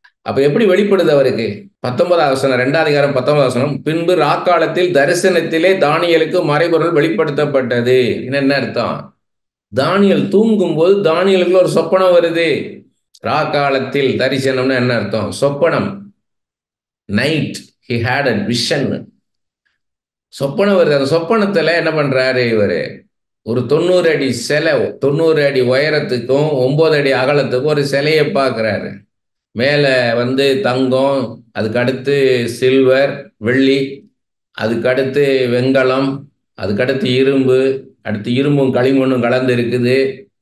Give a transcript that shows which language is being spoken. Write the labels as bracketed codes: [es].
[ta] அப்ப எப்படி வெளிப்படுது அவருக்கு? 19வது வசனம், 2வது அதிகாரம் 19வது வசனம். பின்பு ராக்காலத்தில் தரிசனத்திலே தானியலுக்கு மறைபொருள் வெளிப்படுத்தப்பட்டது. என்ன அர்த்தம்? தானியல் தூங்கும் போது தானியலுக்கு ஒரு சொப்பனம் வருது. ராக்காலத்தில் தரிசனம்னு என்ன அர்த்தம்? சொப்பனம். [en] Night he had a vision. [ta] சொப்பனம் வருது. அந்த சொப்பனத்துல என்ன பண்றாரு இவரு, ஒரு 90 அடி சிலை, 90 அடி உயரத்துக்கும் 9 அடி அகலத்துக்கும் ஒரு சிலையை பார்க்கிறாரு. மேல தங்கம், அதுக்கு அடுத்து சில்வர், வெள்ளி, அதுக்கு அடுத்து வெண்கலம், அதுக்கடுத்து இரும்பு, அடுத்து இரும்பும் களிமண்ணும் கலந்து இருக்குது.